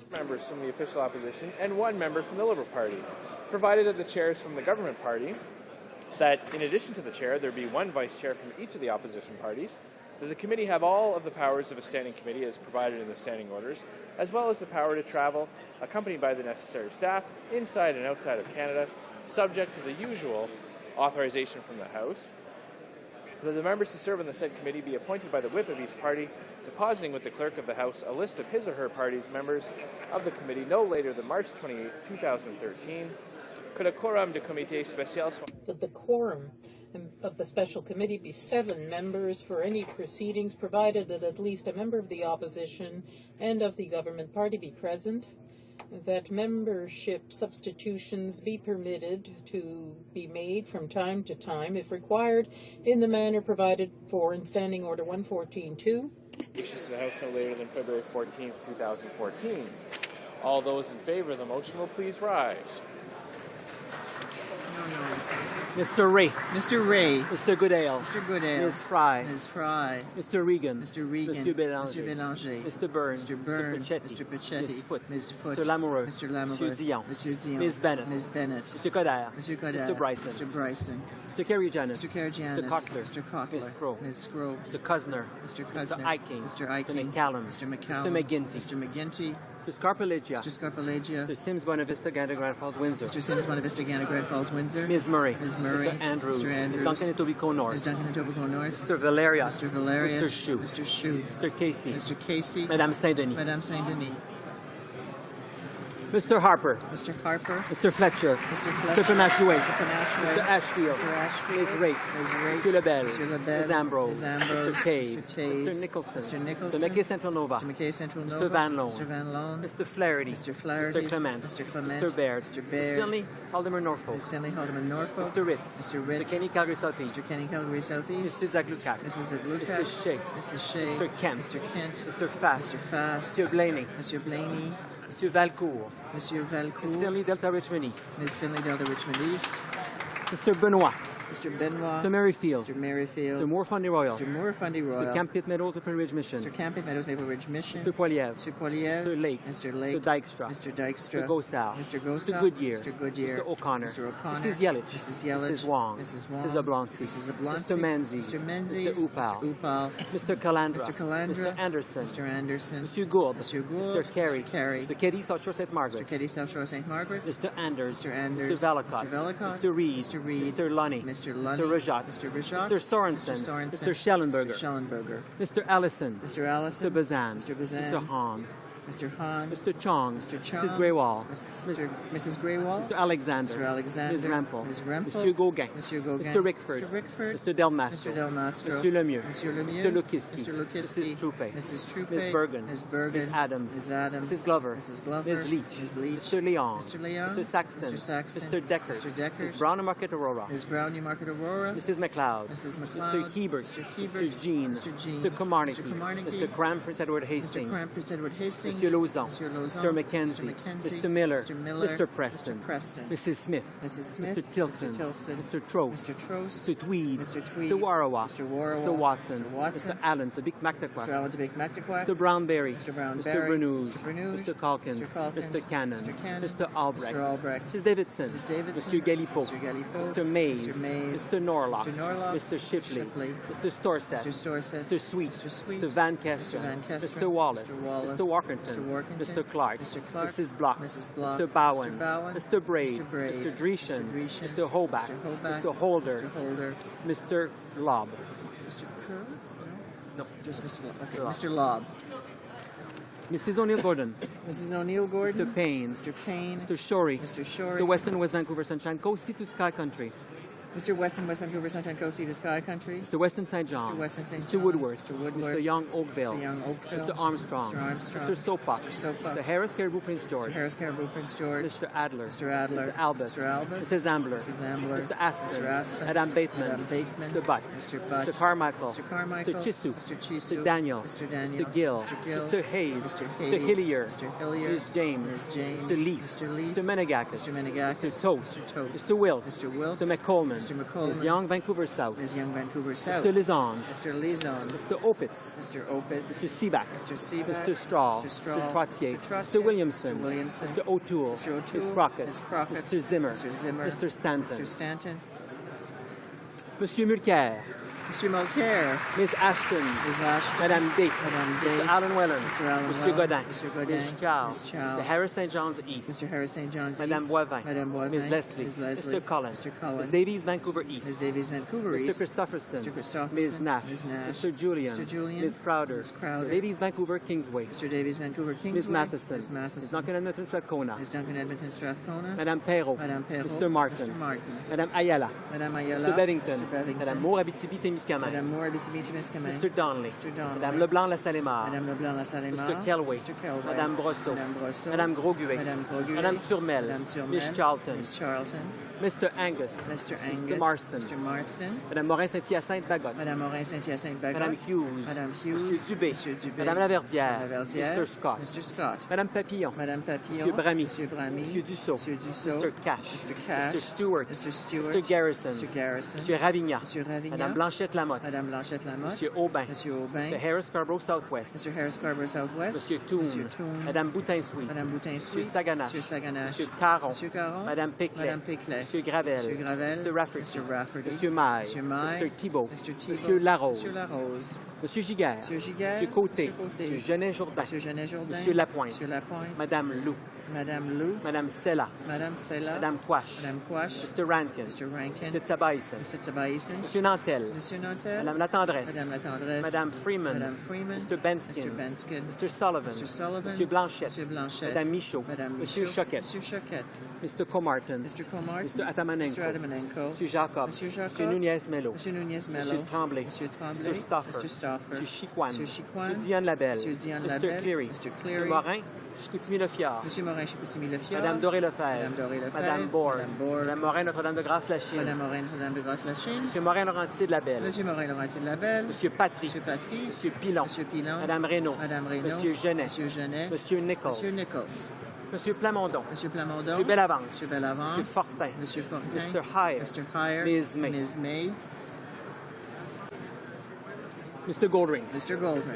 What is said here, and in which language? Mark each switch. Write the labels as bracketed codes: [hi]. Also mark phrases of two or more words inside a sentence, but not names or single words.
[en] Members from the official opposition and 1 member from the Liberal Party, provided that the chairs from the government party, that in addition to the chair, there be 1 vice chair from each of the opposition parties, that the committee have all of the powers of a standing committee as provided in the standing orders, as well as the power to travel, accompanied by the necessary staff, inside and outside of Canada, subject to the usual authorization from the House. That the members to serve on the said committee be appointed by the whip of each party, depositing with the clerk of the House a list of his or her party's members of the committee no later than March 28, 2013. Could a [fr] quorum de comité spécial soit... [en] That the quorum of the special committee be 7 members for any proceedings, provided that at least a member of the opposition and of the government party be present, that membership substitutions be permitted to be made from time to time, if required, in the manner provided for in Standing Order 114.2. Issues to the House no later than February 14, 2014. All those in favor of the motion will please rise. Mr. Ray. Mr. Ray. Mr. Goodale. Mr. Goodale. Ms. Fry. Ms. Fry. Mr. Regan. Mr. Regan. Monsieur Bélanger. Mr. Bélanger. Mr. Byrne. Mr. Byrne. Mr. Pachetti. Ms. Foote. Ms. Foote. Mr. Lamoureux. Mr. Lamoureux. Monsieur Dion. Monsieur Dion. Ms. Bennett. Ms. Bennett. Mr. Coderre. Mr. Coderre. Mr. Bryson. Mr. Bryson. Mr. Karygiannis. Mr. Karygiannis. Mr. Cockler. Mr. Cockler. Ms. Scrope. Ms. Scrope. Mr. Cousineau. Mr. Cousineau. Mr. Eiking. Mr. Eiking. Mr. McCallum. Mr. McCallum. Mr. McGuinty. Mr. McGuinty. Mr. Scarpaleggia. Mr. Scarpaleggia. Mr. Sims Bonavista, Gander Grand Falls, Windsor. Mr. Sims Bonavista, Gander Grand Falls, Windsor. Ms. Murray. Ms. Murray. Mr. Andrews. Mr. Andrews. Ms. Duncan Etobicoke North. Ms. Duncan Etobicoke North. Mr. Valeria. Mr. Valeria. Mr. Chou. Mr. Chou. Mr. Casey. Mr. Casey. Madame Saint-Denis. Madame Saint-Denis. Mr. Harper. Mr. Harper. Mr. Fletcher. Mr. Fletcher. Mr. Panache. Mr. Panache. Mr. Ashfield. Mr. Ashfield. Ms. Rake. Ms. Rake. Monsieur Lebel. Monsieur Lebel. Ms. Ambrose. Ms. Ambrose. Mr. Taves. Mr. Taves. Mr. Nicholson. Mr. Nicholson. Mr. McKay Central Nova. Mr. McKay Central Nova. Mr. Van Loan. Mr. Van Loan. Mr. Flaherty. Mr. Flaherty. Mr. Clement. Mr. Clement. Mr. Baird. Mr. Baird. Ms. Finley, Alderman Norfolk. Ms. Finley, Alderman Norfolk. Mr. Ritz. Mr. Ritz. Mr. Kenny, Calgary Southeast. Mr. Kenny, Calgary Southeast. Mrs. Zaglukat. Mrs. Zaglukat. Mr. Shea. Mrs. Shea. Mr. Kent. Mr. Kent. Mr. Fast. Mr. Fast. Mr. Blaney. Mr. Blaney. Mr. Valcourt. Monsieur Valcourt. Ms. Finley, Delta Richmond East. Ms. Finley, Delta Richmond East. Mr. Benoit. Mr. Benoit. Mr. Merrifield. Mr. Merrifield. Mr. Moore Fundy Royal. Mr. Moore Fundy Royal. Mr. Camp Pitt Meadows, Maple Ridge Mission. Mr. Camp Pitt Meadows, Maple Ridge Mission. Mr. Poiliev. Mr. Poiliev. Mr. Lake. Mr. Lake. Mr. Dykstra. Mr. Dykstra. Mr. Gosal. Mr. Gosal. Mr. Goodyear. Mr. Goodyear. Mr. O'Connor. Mr. O'Connor. Mrs. Yelich. Mrs. Yelich. Mrs. Wong. Mrs. Wong. Mrs. Oblonsky. Mrs. Oblonsky. Mr. Menzies. Mr. Menzies. Mr. Upal. Mr. Upal. Mr. Calandra. Mr. Calandra. Mr. Anderson. Mr. Anderson. Mr. Gould. Mr. Gould. Mr. Carey. Mr. Carey. Mr. Keddy, South Shore St. Margaret. Mr. Keddy, South Shore St. Margaret. Mr. Anders. Mr. Anders. Mr. Valacott. Mr. Valacott. Mr. Reed. Mr. Reed. Mr. Lunny. Mr. Lunny. Mr. Rajat. Mr. Rajat. Mr. Sorensen. Mr. Sorensen. Mr. Schellenberger. Mr. Schellenberger. Mr. Allison. Mr. Allison. Mr. Bazan. Mr. Bazan. Mr. Hahn. Mr. Hahn. Mr. Chong. Mr. Chong. Mrs. Greywall. Mrs. Greywall. Mr. Alexander. Mr. Alexander. Ms. Rempel. Ms. Rempel. Monsieur Gauguin. Monsieur Gauguin. Mr. Rickford. Mr. Rickford. Mr. Delmastro. Mr. Delmastro. Monsieur Lemieux. Monsieur Lemieux. Mr. Lukiski. Mr. Lukiski. Mrs. Troupe. Mrs. Troupe. Ms. Bergen. Ms. Bergen. Ms. Adams. Ms. Adams. Mrs. Glover. Mrs. Glover. Ms. Leach. Ms. Leach. Mr. Leon. Mr. Leon. Mr. Saxton. Mr. Saxton. Mr. Deckard. Mr. Deckard. Ms. Brown and Market Aurora. Ms. Brown, Newmarket Aurora. Mrs. McLeod. Mrs. McLeod. Mr. Hebert. Mr. Hebert. Mr. Jean. Mr. Jean. Mr. Comarnicky. Mr. Comarnicky. Mr. Cram, Prince Edward Hastings. Mr. Cram, Prince Edward Hastings. Monsieur Lauzon. Monsieur Lauzon. Mr. Mackenzie. Mr. Mackenzie. Mr. Miller. Mr. Miller. Mr. Preston. Mr. Preston. Mrs. Smith. Mrs. Smith. Mr. Tilson. Mr. Tilson. Mr. Trost. Mr. Trost. Mr. Tweed. Mr. Tweed. Mr. Warawa. Mr. Warawa. Mr. Watson. Mr. Watson. Mr. Allen, the big Mactaquac. Mr. Allen to Big Mactaquac. Mr. Brownberry. Mr. Brownberry. Mr. Brenouge. Mr. Brenouge. Mr. Calkins. Mr. Calkins. Mr. Cannon. Mr. Cannon. Mr. Albrecht. Mr. Albrecht. Mrs. Davidson. Mrs. Davidson. Mr. Galipo. Mr. Galipo. Mr. Mays. Mr. Mays. Mr. Norlock. Mr. Norlock. Mr. Shipley. Shipley. Mr. Storseth. Mr. Storseth. Mr. Sweet. Mr. Sweet. Mr. Van Kesteren. Mr. Van Kesteren. Mr. Wallace. Mr. Wallace. Mr. Walkerton. Mr. Workington. Mr. Clark. Mr. Clark. Mrs. Block. Mrs. Block. Mr. Bowen. Mr. Bowen. Mr. Braid. Mr. Braid. Mr. Dreeshen. Mr. Dreeshen. Mr. Hoback. Mr. Hoback. Mr. Holder. Mr. Holder. Mr. Lobb. Mr. Kerr? No. Just Mr. Lobb. Okay. Lobb. Mr. Lobb. Mrs. O'Neill Gordon. Mrs. O'Neill Gordon. Mr. Payne. Mr. Payne. Mr. Shorey. Mr. Shorey. Mr. Weston West Vancouver Sunshine Coast to Sky Country. Mr. Weston, West Vancouver, Sunshine Coast, to Sky Country. Mr. Weston St. John. Mr. Weston St. Mr. John. Woodward. Mr. Woodward. Mr. Young Oakville. Mr. Young Oakville. Mr. Armstrong. Mr. Armstrong. Mr. Sopa. Mr. Sopa. Mr. Harris Caribou Prince George. Mr. Harris Caribou Prince George. Mr. Adler. Mr. Adler. Mr. Albus. Mr. Albus. Mrs. Ambler. Mrs. Ambler. Mr. Aspen. Mr. Aspen. Madame Bateman. Madame Bateman. Mr. Butt. Mr. Butt. Mr. Carmichael. Mr. Carmichael. Mr. Chisu. Mr. Chisu. Mr. Daniel. Mr. Daniel. Mr. Gill. Mr. Gill. Mr. Hayes. Mr. Mr. Hayes. Hillier. Mr. Hillier. Ms. James. Ms. James. Mr. Leaf. Mr. Leaf. Mr. Menegakis. Mr. Menegakis. Mr. Toast. Mr. Toast. Mr. Wilkes. Mr. Wilkes. Mr. McColeman. Mr. McColeman. Ms. Young Vancouver South. Ms. Young Vancouver South. Mr. Lizon. Mr. Lizon. Mr. Opitz. Mr. Opitz. Mr. Seaback. Mr. Seaback. Mr. Straw. Mr. Straw. Mr. Trottier. Mr. Trottier. Mr. Williamson. Mr. Williamson. Mr. O'Toole. Mr. O'Toole. Ms. Crockett. Ms. Crockett. Mr. Zimmer. Mr. Zimmer. Mr. Stanton. Mr. Stanton. Monsieur Mulcair. Mr. Mulcair. Ms. Ashton. Ms. Ashton. Madame Day. Madame Day. Mr. Allen Whelan. Mr. Allen Mr. Whelan. Godin. Mr. Godin. Ms. Charles. Ms. Charles. Mr. Harris St. John's East. Mr. Harris St. John's Madame East. Boivin. Madame Boivin. Ms. Leslie. Ms. Leslie. Mr. Cullen. Mr. Cullen. Ms. Davies, Vancouver East. Ms. Davies, Vancouver Mr. East. Christopherson. Mr. Christopherson. Ms. Nash. Ms. Nash. Mr. Julian. Mr. Julian. Ms. Crowder. Ms. Crowder. Mr. Davies, Vancouver Kingsway. Mr. Davies, Vancouver Kingsway. Ms. Matheson. Ms. Matheson. Ms. Duncan Edmonton Strathcona. Ms. Duncan Edmonton Strathcona. Madame Perrault. Madame Perrault. Mr. Martin. Mr. Martin. Madame Ayala. Madame Ayala. Mr. Beddington. Mr. Beddington. Madame Moore Abitibi-Témiscamingue. Madame Moore Abitibi-Témiscamingue. Mr. Donnelly. Mr. Donnelly. Madame Leblanc-Lassalle-Mar. Madame Leblanc-Lassalle-Mar. Mr. Kelway. Mr. Kelway. Madame Brosseau. Madame Brosseau. Madame Grosguet. Madame Grosguet. Madame Turmel. Madame Turmel. Miss Charlton. Miss Charlton. Mr. Angus. Mr. Angus. Mr. Marston. Mr. Marston. Madame Morin-Saint-Hyacinthe-Bagotte. Madame Morin-Saint-Hyacinthe-Bagotte. Madame Hughes. Madame Hughes. Monsieur Dubé. Monsieur Dubé. Madame Laverdière. Madame Laverdière. Mr. Scott. Mr. Scott. Madame Papillon. Madame Papillon. Monsieur Bramy. Monsieur Bramy. Monsieur Dussault. Monsieur Dussault. Mr. Cash. Mr. Cash. Mr. Stewart. Mr. Stewart. Mr. Garrison. Mr. Garrison. Monsieur Ravigna. Monsieur Ravigna. Madame Blanchette-Lamotte. Madame Blanchette-Lamotte. Monsieur Aubin. Monsieur Aubin. Mr. Harris Scarborough Southwest. Mr. Harris Scarborough Southwest. Monsieur Toon. Monsieur Toon. Madame Boutin-Sweet. Madame Boutin-Sweet. Monsieur Saganache. Monsieur Saganache. Monsieur Caron. Monsieur Caron. Madame Péclet. Madame Péclet. Monsieur Gravel. Monsieur Gravel. Mr. Rafferty. Mr. Rafferty. Monsieur Maille. Monsieur Maille. Mr. Thibault. Mr. Thibault. Monsieur Larose. Monsieur Larose. Monsieur Giguère. Monsieur Giguère. Monsieur Côté. Monsieur Côté. Monsieur Genet-Jourdain. Monsieur Genet-Jourdain. Monsieur Lapointe. Monsieur Lapointe. Madame Lou. Madame Lou. Madame Stella. Madame Sella. Madame Quash. Madame Quash. Mr. Rankin. Mr. Rankin. Mr. Tsabaïsen. Mr. Tsabaïsen. Monsieur Nantel. Monsieur Nantel. Madame Latendresse. Madame Latendresse. Madame Freeman. Madame Freeman. Mr. Benskin. Mr. Benskin. Mr. Sullivan. Mr. Sullivan. Monsieur Blanchette. Monsieur Blanchette. Madame Michaud. Madame Monsieur Michaud. Choquette. Monsieur Choquette. Mr. Comartin. Mr. Comartin. Mr. Atamanenko. Mr. Atamanenko. Monsieur Jacob. Monsieur Jacob. Monsieur Nunez-Mello. Monsieur Nunez-Mello. Monsieur Tremblay. Monsieur Tremblay. Mr. Stauffer. Mr. Stauffer. Monsieur Chiquan. Monsieur Chiquan. Monsieur Diane Labelle. Monsieur Diane Mr. Labelle, Cleary. Mr. Cleary, Monsieur Morin, Chicoutimi-Le-Fjord. Monsieur Morin, Chicoutimi-Le-Fjord, Madame Doré-Lefebvre. Madame Doré-Lefebvre, Madame Bourg. Madame Bourg, Madame Morin, Notre-Dame-de-Grâce-la-Chine. Madame Morin, Notre-Dame de Grâce-la-Chine, Monsieur Morin, Laurentier-de-Labelle. Monsieur Morin, Laurentier-de-Labelle, Monsieur Patry. Monsieur Patry, Monsieur Pilon. Monsieur Pilon, Madame Reynaud. Madame Reynaud, Monsieur Genet. Monsieur Genet, Monsieur Nichols. Monsieur Nichols, Monsieur Plamondon. Monsieur Plamondon, Monsieur Bellavance. Monsieur Bellavance, Monsieur Fortin. Monsieur Fortin, Mr. Hire. Mr. Hire, Ms. May. Ms. May, Mr. Goldring. Mr. Goldring.